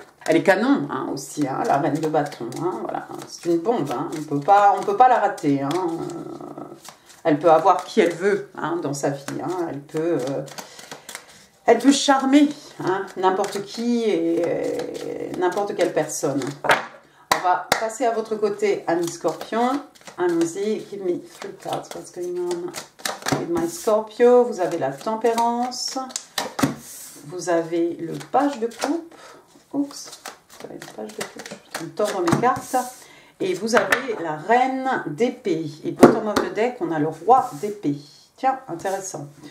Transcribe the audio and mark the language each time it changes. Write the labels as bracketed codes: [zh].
[fr] Elle est canon, hein, aussi, hein, la reine de bâton, hein, voilà, c'est une bombe, hein, on peut pas la rater, hein. Elle peut avoir qui elle veut hein, dans sa vie. Hein. Elle peut charmer hein, n'importe qui et n'importe quelle personne. On va passer à votre côté, ami Scorpion. Allons-y. [en] Give me 3 cards. What's going on with my Scorpio? [fr] Vous avez la tempérance. Vous avez le page de coupe. Oups. Une page de coupe. Je suis en train de tordre mes cartes. Et vous avez la reine d'épée. Et [en] bottom of the deck, [fr] on a le roi d'épée. Tiens, intéressant.